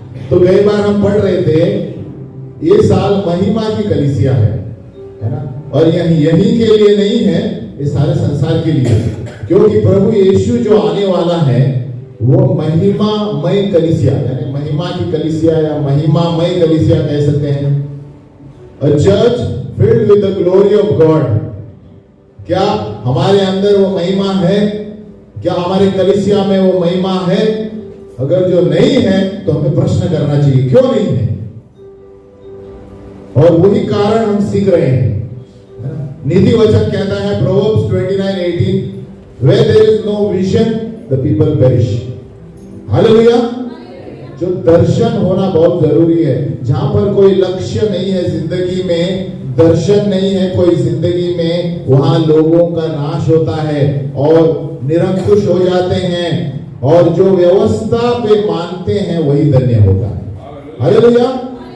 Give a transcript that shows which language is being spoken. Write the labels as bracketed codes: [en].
[hi] तो कई बार हम पढ़ रहे थे, ये साल महिमा की कलीसिया है ना, और यही के लिए नहीं है, ये सारे संसार के लिए, क्योंकि प्रभु यीशु जो आने वाला है वो महिमामय कलीसिया, यानी महिमा की कलीसिया या महिमामय कलीसिया कह सकते हैं। [en] A church filled with the glory of God। [hi] क्या हमारे अंदर वो महिमा है? क्या हमारे कलीसिया में वो महिमा है? अगर जो नहीं है तो हमें प्रश्न करना चाहिए, क्यों नहीं है? और वही कारण हम सीख रहे हैं। नीति वचन कहता है Proverbs 29:18, [en] where there is no vision the people perish। [hi] Hallelujah. जो दर्शन होना बहुत जरूरी है। जहां पर कोई लक्ष्य नहीं है जिंदगी में, दर्शन नहीं है कोई जिंदगी में, वहां लोगों का नाश होता है और निरंकुश हो जाते हैं, और जो व्यवस्था पे मानते हैं वही धन्य होता है। हालेलुया।